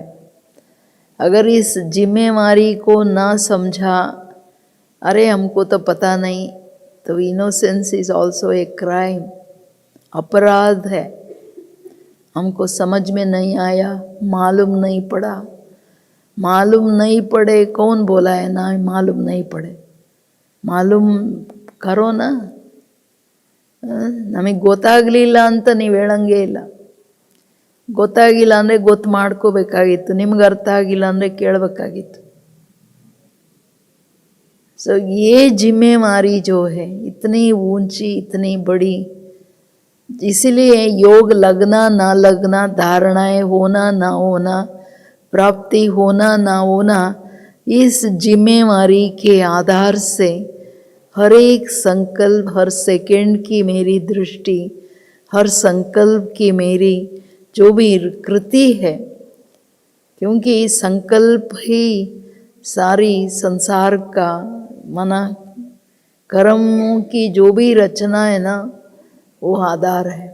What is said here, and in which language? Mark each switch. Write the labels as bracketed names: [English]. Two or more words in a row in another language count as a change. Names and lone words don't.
[Hindi] अगर इस जिम्मेवारी को ना समझा, अरे हमको तो पता नहीं, तो [English] innocence is also a crime, [Hindi] अपराध है। हमको समझ में नहीं आया, मालूम नहीं पड़ा। मालूम नहीं पड़े कौन बोला है ना मालूम नहीं पड़े? मालूम करो ना। [Kannada] ನಮಗೆ ಗೊತ್ತಾಗಲಿಲ್ಲ ಅಂತ ನೀವು ಹೇಳಂಗೇ ಇಲ್ಲ. ಗೊತ್ತಾಗಿಲ್ಲ ಅಂದರೆ ಗೊತ್ತು ಮಾಡ್ಕೋಬೇಕಾಗಿತ್ತು, ನಿಮ್ಗೆ ಅರ್ಥ ಆಗಿಲ್ಲ ಅಂದರೆ ಕೇಳಬೇಕಾಗಿತ್ತು. [Hindi] सो ये जिम्मेवारी जो है इतनी ऊंची, इतनी बड़ी, इसलिए योग लगना ना लगना, धारणाएं होना ना होना, प्राप्ति होना ना होना, इस जिम्मेवारी के आधार से हर एक संकल्प, हर सेकंड की मेरी दृष्टि, हर संकल्प की मेरी जो भी कृति है, क्योंकि संकल्प ही सारी संसार का मना कर्मों की जो भी रचना है ना वो आधार है।